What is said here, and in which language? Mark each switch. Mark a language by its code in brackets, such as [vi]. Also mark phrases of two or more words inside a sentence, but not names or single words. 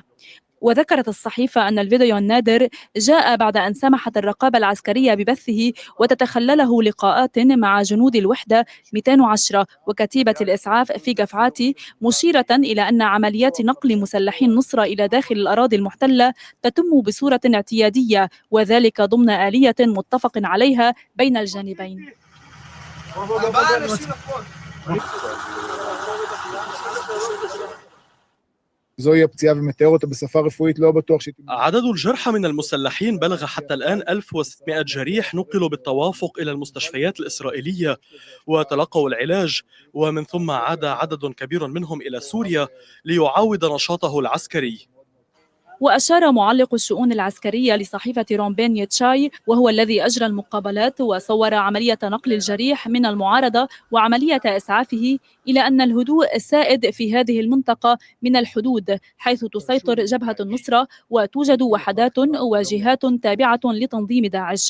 [ar] وذكرت الصحيفة أن الفيديو النادر جاء بعد أن سمحت الرقابة العسكرية ببثه وتتخلله لقاءات مع جنود الوحدة 210 وكتيبة الإسعاف في جفعاتي، مشيرة إلى أن عمليات نقل مسلحين نصرة إلى داخل الأراضي المحتلة تتم بصورة اعتيادية، وذلك ضمن آلية متفق عليها בين الجانبين. [he] זוהי הפציעה ומתאר אותה בשפה רפואית, לא בטוח שהיא... [ar] عدد الجرحى من المسلحين بلغ حتى الآن 1600 جريح نقلوا بالتوافق إلى المستشفيات الإسرائيلية وتلقوا العلاج، ومن ثم عاد عدد كبير منهم إلى سوريا ليعاود نشاطه العسكري. وأشار معلق الشؤون العسكرية لصحيفة رومبين يتشاي وهو الذي أجرى المقابلات وصور عملية نقل الجريح من المعارضة وعملية إسعافه إلى أن الهدوء سائد في هذه المنطقة من الحدود، حيث تسيطر جبهة النصرة وتوجد وحدات وجهات تابعة لتنظيم داعش.